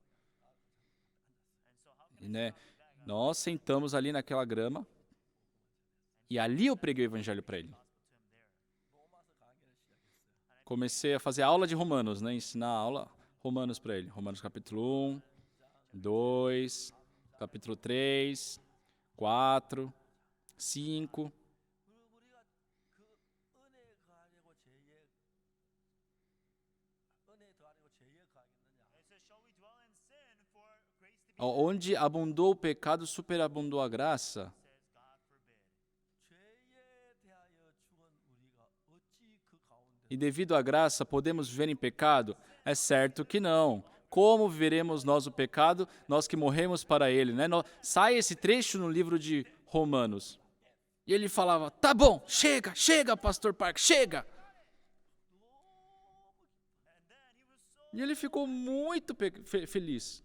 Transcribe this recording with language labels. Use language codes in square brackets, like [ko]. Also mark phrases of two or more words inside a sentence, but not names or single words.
[pt] E, né, nós sentamos ali naquela grama e ali eu preguei o evangelho para ele. Comecei a fazer aula de Romanos, né, ensinar a aula Romanos para ele. Romanos capítulo 1, 2, capítulo 3, 4, 5. [ko] 그리고 우리가 그 은혜에 거하려고 은혜에 더하려고 죄에 거하겠느냐. [pt] Onde abundou o pecado, superabundou a graça. [ko] 죄에 대하여 죽은 우리가 어찌 그 가운데 [pt] E devido à graça, podemos viver em pecado? É certo que não. Como viveremos nós o pecado, nós que morremos para ele, né? Sai esse trecho no livro de Romanos. E ele falava, tá bom, chega, chega, pastor Park, chega. E ele ficou muito feliz.